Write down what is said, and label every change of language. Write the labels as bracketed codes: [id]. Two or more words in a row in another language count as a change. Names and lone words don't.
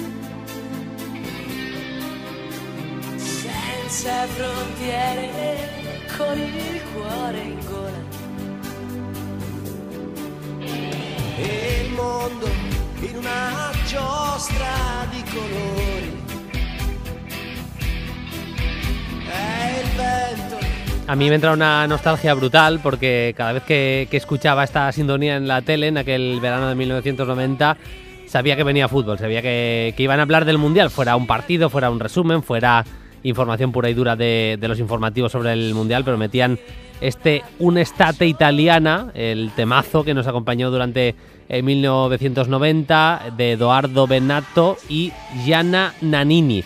[it] senza frontiere, con il cuore in gola. E il mondo in una giostra di colori. E il vento. [es] A mí me entra una nostalgia brutal, porque cada vez que escuchaba esta sintonía en la tele en aquel verano de 1990, sabía que venía fútbol, sabía que iban a hablar del Mundial, fuera un partido, fuera un resumen, fuera información pura y dura de los informativos sobre el Mundial, pero metían Un'estate italiana, el temazo que nos acompañó durante 1990 de Edoardo Bennato y Gianna Nannini.